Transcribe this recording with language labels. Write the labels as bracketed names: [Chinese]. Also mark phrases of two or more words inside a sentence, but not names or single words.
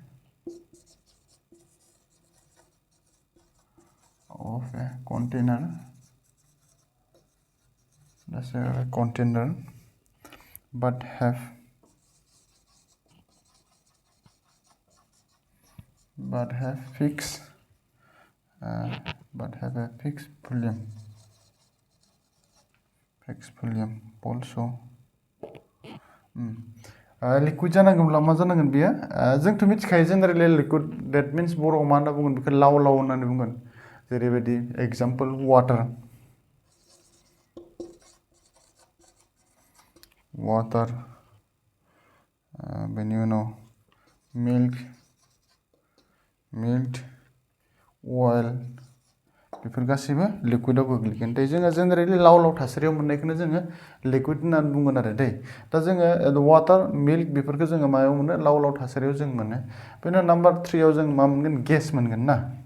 [English] container but have a fixed volume also [Bodo] लिक्विड जानांगौब्ला मा जानांगोन बियो जोंथ' मिथिखायो जेनेरेलि लिक्विड [English] that means [Bodo] बर'आव मा होनना बुंगोन बेखौ लाव होननानै बुंगोन जेरैबायदि [English] example water [Bodo] बेनि उनाव मिल्क अइल बेफोर गासैबो लिक्विडआव गोग्लैगोन दै जोङो जेनेरेलि लाव थासारियाव मोननायखौनो जोङो लिक्विड होननानै बुंगोन आरो दै दा जोङो [English] water milk [Bodo] बेफोरखौ जोङो मायाव मोनो लाव थासारियाव जों मोनो बेनि उनाव नाम्बार 3 आव जों मा मोनगोन गेस मोनगोन ना